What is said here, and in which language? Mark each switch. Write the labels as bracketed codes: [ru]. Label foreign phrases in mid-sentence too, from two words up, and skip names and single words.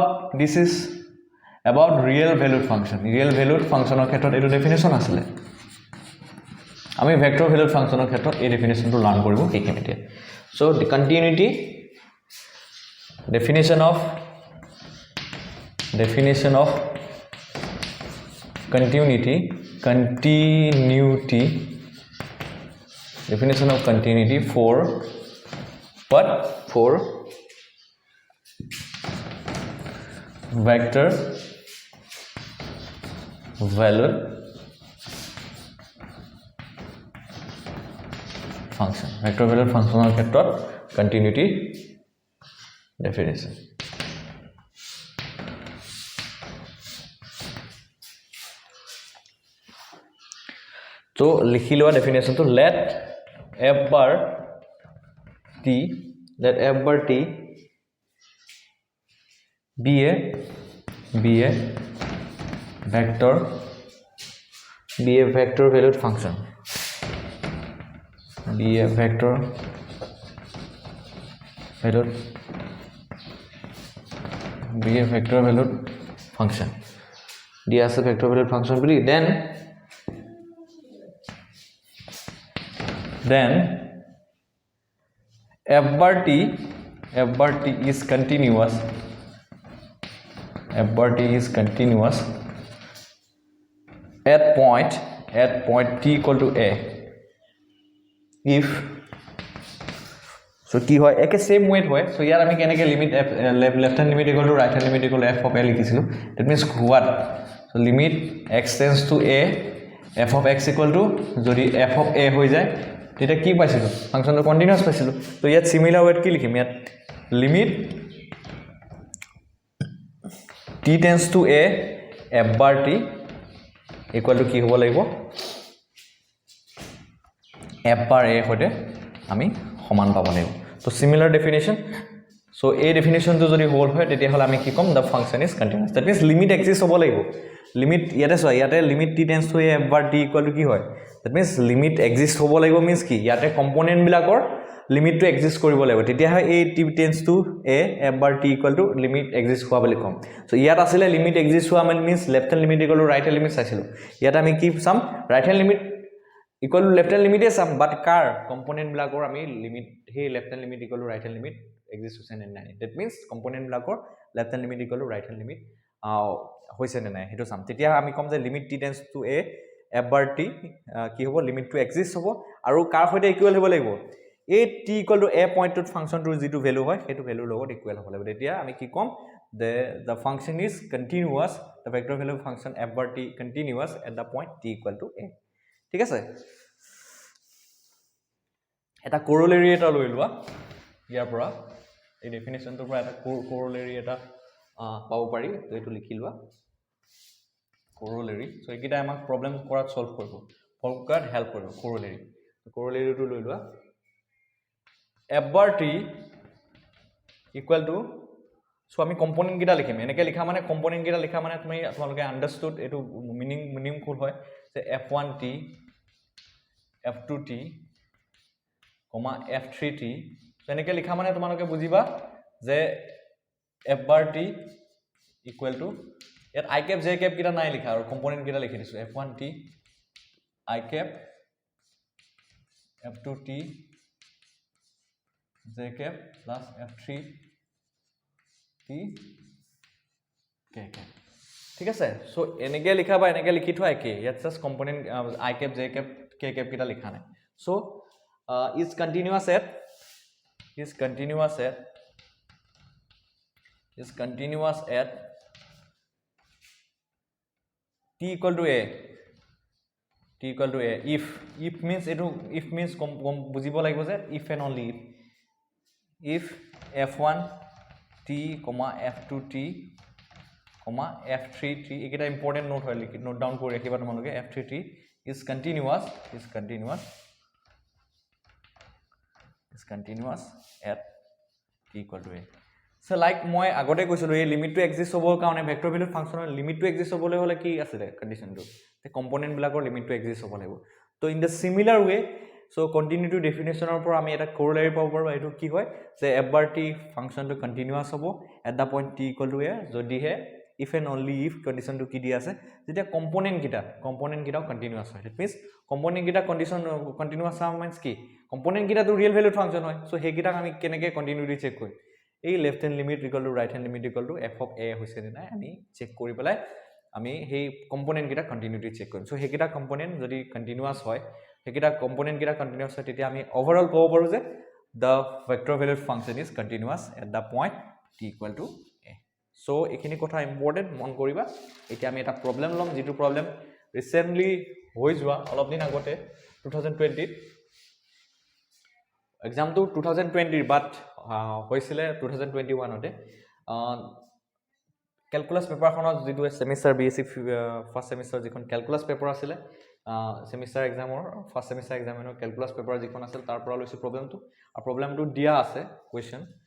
[en] about real valued function [as] ৰ ক্ষেত্ৰত এটো [en] definition [as] আছিল আমি [en] vector valued function [as] ৰ ক্ষেত্ৰত এই [en] definition টো লাৰ্ন [as] কৰিব এইখিনি এতিয়া [en] so the continuity definition of continuity definition of continuity for what for vector valued function [as] ৰ ক্ষেত্ৰত [en] continuity definition [as] তো লিখি লোৱা [en] definition to let f bar t be a vector valued function [as] দিয়া আছে [en] vector valued function বুলি then f bar t is continuous at point t equal to a if so [as] কি হয় একে [en] same wait হয় সো [as] ইয়াৰ আমি কেনেকে [en] লিমিট left hand limit equal to right hand limit equal to f of a লিখিছিলো that means what so limit x tends to a f of x equal to যদি f of a [as] হৈ যায় এটা কি পাইছিলো [en] function continuous [as] পাইছিলো তো ইয়াত [en] similar wait [as] কি লিখিম ইয়াত [en] লিমিট t tends to a f bar t equal to [as] কি হ'ব লাগিব [en] f bar a [as] হতে আমি সমান পাব লাগিব তো [en] similar definition so এই ডেফিনিশন [as] তো যদি হোল হয় তেতিয়া হলে আমি কি কম [en] the function is continuous that means limit exist [as] হ'ব লাগিব [en] limit ইয়াতে limit t tends to a f bar t equal to [as] কি হয় [en] that means limit exist [as] হ'ব লাগিব [en] means [as] কি ইয়াতে [en] কম্পোনেন্ট বিলাকৰ limit to exist [as] কৰিব লাগিব তেতিয়া হয় [en] a t tends to a f bar t equal to limit exist [as] হোৱা বুলি কম [en] সো [as] ইয়াত আছিল [en] limit exist হোৱা means left hand limit equal to right hand limit [as] চাইছিলো ইয়াত আমি কি সাম [en] right hand limit equal to left hand limit is some but car component [as] বিলাকৰ আমি [en] limit he left hand limit equal to right hand limit exists [as] হৈছে নে নাই [en] that means component blakor left hand limit equal to right hand limit [as] হৈছে নে নাই হেতু সাম তেতিয়া আমি কম যে [en] limit t tends to a f bar t [as] কি হ'ব [en] limit to exist [as] হ'ব আৰু চাৰ হৈতে [en] equal [as] হ'ব লাগিব [en] a t equal to a point to function to jitu value [as] হয় হেতু [en] value logot equal [as] হ'ব লাগিব তেতিয়া আমি কি কম [en] the function is continuous the vector value function f bar t continuous at the point t equal to a [as] ঠিক আছে এটা কোৰোলাৰি এটা লৈ লোৱা ইয়াৰ পৰা এই ডেফিনেশ্যনটোৰ পৰা এটা corollary এটা পাব পাৰি তো এইটো লিখি লোৱা corollary so এইকেইটা আমাক প্ৰবলেম কৰাত সলভ কৰিব হেল্প কৰিব [en] corollary corollaryটো [as] লৈ লোৱা [en] f bar t equal to [as] so আমি কম্পোনেন্ট কেইটা লিখিম এনেকৈ লিখা মানে কম্পোনেন্ট কেইটা লিখা মানে তোমালোকে আন্ডাৰস্টুড এইটো মিনিংফুল হয় যে f1t f2t [en] f3t so [as] এনেকৈ লিখা মানে তোমালোকে বুজিবা যে [en] f bar t equal to [as] ইয়াত [en] i cap j cap [as] কেইটা নাই লিখা আৰু কম্পোনেন্ট কেইটা লিখি দিছো [en] f1t i cap f2t j cap plus f3t k cap [as] ঠিক আছে সো এনেকৈ লিখা বা এনেকৈ লিখি থোৱা একে ইয়াত [en] just component i cap j cap k cap [as] কেইটা লিখা নাই [en] so is continuous at t equal to a if means etu if means [as] বুজিব লাগিব যে [en] if and only if f1 t f2t [as] f3t ekita [en] important note [as] hoy [en] note down [as] কৰি ৰাখিবা তোমালোকে [en] f3t is continuous at t equal to a so like [as] মই আগতে কৈছিলো এই লিমিটটো এক্সিস্ট হ'বৰ কাৰণে [en] vector value function limit [as] এক্সিস্ট হ'বলৈ হলে কি আছে কন্ডিশনটো তে কম্পোনেন্ট বিলাকৰ লিমিটটো এক্সিস্ট হ'ব লাগিব তো ইন [en] the similar way so continuity definition [as] পৰা আমি এটা কোৰোলাৰি পাব পাৰো এটো কি হয় যে [en] f bar t function continuous [as] হ'ব [en] at the point t equal to a [as] যদি হে [en] if and only if condition [as] কি দি আছে যেতিয়া কম্পোনেন্ট কিটাও কন্টিনিউয়াস হয় [en] it means component [as] কিটা [en] condition continuous means [as] কি কম্পোনেন্ট কিটা তো [en] real valued function [as] হয় সো হেকিটা আমি কেনেকৈ [en] continuity check [as] কৰিম এই [en] left hand limit equal to right hand limit equal to f of a [as] হৈছে নে নাই আমি চেক কৰি পেলাই আমি সেই কম্পোনেন্ট কিটা [en] continuity check [as] কৰিম সো হেকিটা কম্পোনেন্ট যদি কন্টিনিউয়াস হয় হেকিটা কম্পোনেন্ট কিটা কন্টিনিউয়াস হয় তেতিয়া আমি ওভাৰঅল ক'ব পাৰো যে [en] the vector valued function is continuous at the point t equal to a so [as] এখিনি কথা ইম্পৰ্টেন্ট মন কৰিবা এতিয়া আমি এটা প্ৰবলেম লম যেটো প্ৰবলেম ৰিসেন্টলি হৈ যোৱা অলপ দিন আগতে 2020 এক্সাম তো 2020 বাট হৈছিলে 2021 তে [en] calculus paper [as] যেটো [en] semester BSc first semester [as] যিখন [en] calculus paper [as] আছিল [en] semester exam first semester exam calculus paper [as] যিখন আছিল তাৰ পৰা লৈছো প্ৰবলেমটো আৰু প্ৰবলেমটো দিয়া আছে কোৱেশ্চন